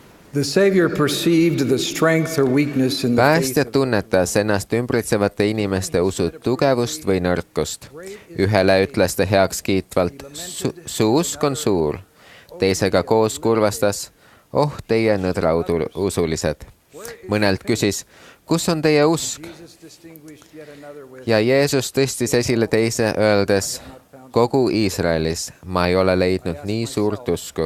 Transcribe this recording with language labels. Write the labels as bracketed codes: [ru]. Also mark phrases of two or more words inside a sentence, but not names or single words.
[en] The Savior perceived the strength or weakness in the [et] Päästja tunnetas ennast ümbritsevate inimeste usu tugevust või nõrkust. Ühele ütles ta heaks kiitvalt, su usk on suur. Teisega koos kurvastas, teie nõdrausulised. Mõnelt küsis, kus on teie usk? Ja Jeesus tõstis esile teise öeldes, kogu Iisraelis ma ei ole leidnud nii suurt usku.